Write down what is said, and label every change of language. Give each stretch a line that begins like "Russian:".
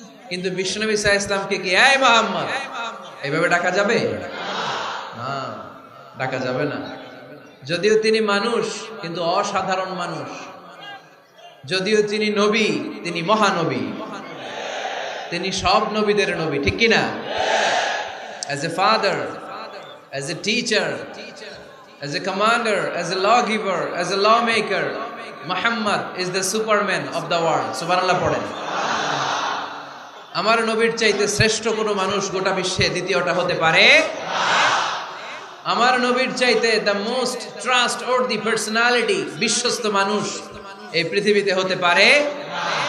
Bangla: কিন্তু বিশ্বনবী সাল্লাল্লাহু আলাইহি ইসলামকে কি এই মুহাম্মদ এইভাবে ডাকা যাবে? না, ডাকা যাবে না। যদিও তিনি মানুষ, কিন্তু অসাধারণ মানুষ। যদিও তিনি নবী, তিনি মহানবী, তিনি সব নবীদের নবী, ঠিক কিনা?
English: As a father, as a teacher, as a commander, as a lawgiver, as a lawmaker, Muhammad is the superman of the world.
Bangla: সুবহানাল্লাহ পড়েন। আমার নবীর চাইতে শ্রেষ্ঠ কোনো মানুষ গোটা বিশ্বে দ্বিতীয়টা হতে পারে না। আমার নবীর চাইতে
English: the most trustworthy personality,
Bangla: বিশ্বস্ত মানুষ এই পৃথিবীতে হতে পারে না।